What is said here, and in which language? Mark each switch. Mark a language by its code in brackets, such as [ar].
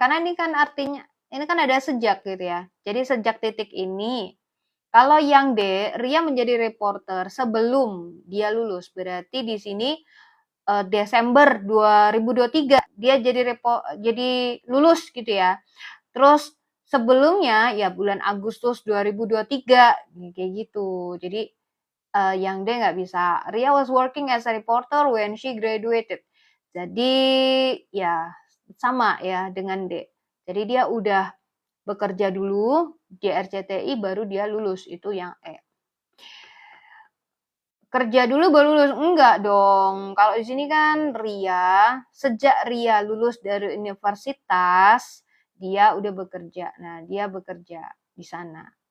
[id] Karena ini kan artinya, ini kan ada sejak gitu ya. Jadi sejak titik ini, kalau yang D, Ria menjadi reporter sebelum dia lulus. Berarti di sini Desember 2023 dia jadi lulus gitu ya. Terus sebelumnya ya bulan Agustus 2023 kayak gitu. Jadi yang D nggak bisa. [en] Ria was working as a reporter when she graduated. [id] Jadi ya sama ya dengan D. Jadi dia udah bekerja dulu di RCTI baru dia lulus, itu yang E. Kerja dulu baru lulus, enggak dong. Kalau di sini kan Ria, sejak Ria lulus dari universitas, dia udah bekerja. Nah, dia bekerja di sana.